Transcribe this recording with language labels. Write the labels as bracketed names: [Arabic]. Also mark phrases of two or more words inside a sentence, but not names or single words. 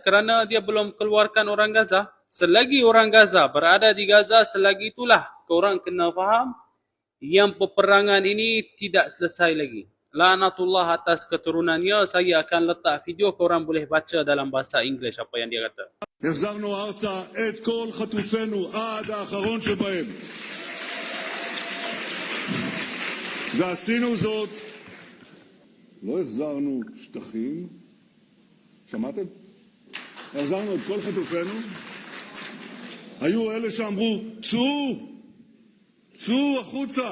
[Malay] Kerana dia belum keluarkan orang Gaza. Selagi orang Gaza berada di Gaza, selagi itulah korang kena faham yang peperangan ini tidak selesai lagi. Laknatullah atas keturunannya. Saya akan letak video, korang boleh baca dalam bahasa Inggeris apa yang dia kata. [Hebrew] החזרנו ארצה את כל חטופינו עד האחרון שבהם. ועשינו זאת, לא החזרנו שטחים, שמעתם? החזרנו את כל חטופינו. היו אלה שאמרו, צאו החוצה.